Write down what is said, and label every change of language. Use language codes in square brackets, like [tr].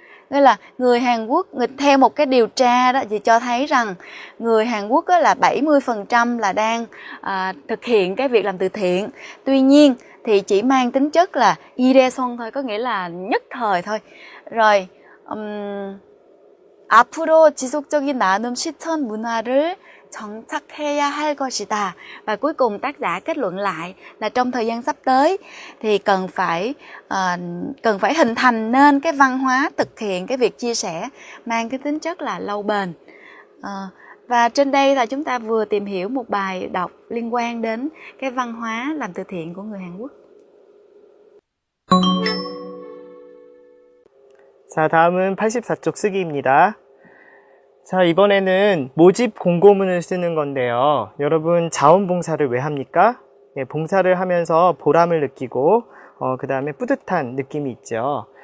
[vi] Nghĩa là người Hàn Quốc, theo một cái điều tra đó thì cho thấy rằng người Hàn Quốc á, là 70% là đang thực hiện cái việc làm từ thiện. Tuy nhiên thì chỉ mang tính chất là 일회성 thôi, có nghĩa là nhất thời thôi. Rồi [ko] 앞으로 지속적인 나눔 실천 문화를 정착해야 할 것이다. [vi] Và cuối cùng tác giả kết luận lại là trong thời gian sắp tới thì cần phải hình thành nên cái văn hóa thực hiện cái việc chia sẻ mang cái tính chất là lâu bền. Và trên đây là chúng ta vừa tìm hiểu một bài đọc liên quan đến cái văn hóa làm từ thiện của người Hàn Quốc. [ko] 자, 다음은 84쪽 쓰기입니다. 자, 이번에는 모집 공고문을 쓰는 건데요. 여러분, 자원봉사를 왜 합니까? 네, 봉사를 하면서 보람을 느끼고, 그 다음에 뿌듯한 느낌이 있죠.